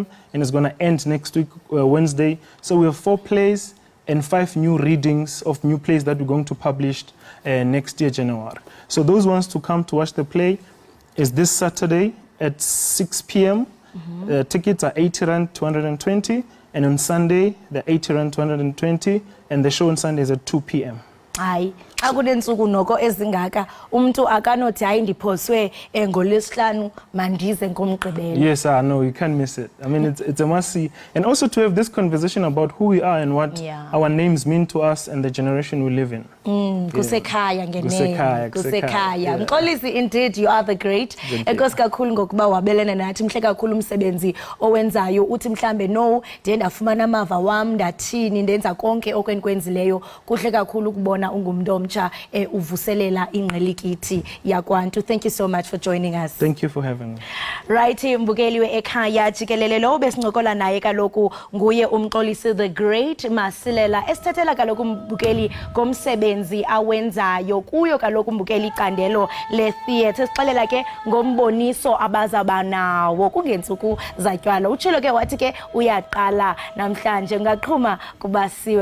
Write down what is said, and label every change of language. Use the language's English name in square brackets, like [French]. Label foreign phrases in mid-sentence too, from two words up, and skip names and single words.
[English] and is going to end next week, Wednesday. So we have 4 plays and 5 new readings of new plays that we're going to publish next year, January. So those ones to come to watch the play is this Saturday at 6 p.m. Tickets are 80 Rand, 220, and on Sunday, the 80 Rand 220, and the show on Sunday is at 2 p.m. [Xhosa] Hayi akunensuku noko ezingaka umuntu akanothi hayi ndiphoswe ngolesihlanu mandize ngomgqibelo. [English] Yes, no, you can't miss it. I mean, it's a must see. And also to have this conversation about who we are and what our names mean to us and the generation we live in. [Xhosa] Kusekhaya ngenene. Kusekhaya. Mxolisi, [English] indeed you are the great. [Xhosa] Enkosi kakhulu ngokuba wabelana nathi, mhle kakhulu umsebenzi owenzayo. Uthi mhlambe no, ndiye ndafumana amava wam, ndathini, ndenza konke okwenkwenzileyo. Kuhle kakhulu ukubona ungumntu omtsha uvuselela ingqelikiti yakwantu. [English] Thank you so much for joining us. Thank you for having me. [Xhosa] Right, mbukeli we-Ekhaya Jikelele lo besincokola naye kaloku nguye umxolisi [English] the great [Xhosa] Masilela esithathela kaloku mbukeli ngomsebenzi awenzayo kuyo kaloku mbukeli icandelo le-theatre. Sixelela ke ngomboniso abazaba nawo kungentsuku zatywala. Utshilo ke wathi ke uyaqala namhlanje ngaqhuma kubasiwe.